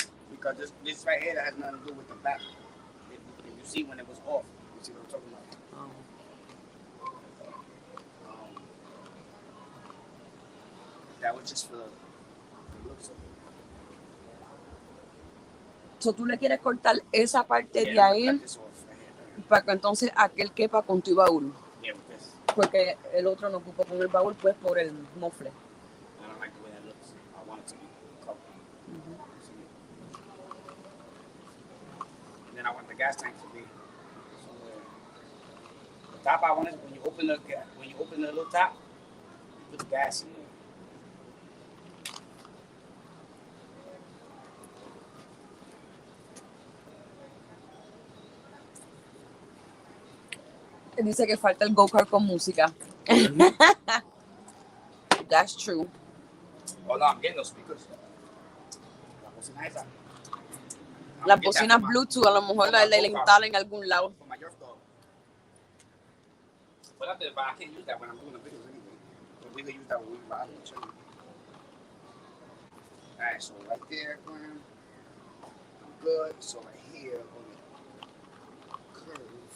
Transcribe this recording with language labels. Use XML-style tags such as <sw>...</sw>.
<en>Because this right here that has nothing to do with the back. If you see when it was off, you see what I'm talking about? That was just for the looks of it.</en> <es>So tú le quieres cortar esa parte de ahí para que entonces aquel quepa con tu baúl.</es> <en>Yeah, with this.</en> <es>Porque el otro no ocupa con el baúl, pues por el mofle.</es> <en>I don't like the way that looks. I want it to be covered. And then I want the gas tank to be somewhere. The top I want is when you open the little top, you put the gas in there.</en> <es>Dice que falta el go-kart con música.</es> <en>That's true. Oh no, I'm getting those speakers.</en> <es>La bocina esa. Las bocinas Bluetooth a lo mejor la instalan en algún lado.</es> <en>For my York dog. But I can't use that when I'm doing the videos anyway. But we can use that when we ride and chill. Alright, so right there, Graham. I'm good. So right here, I'm going to curve.</en>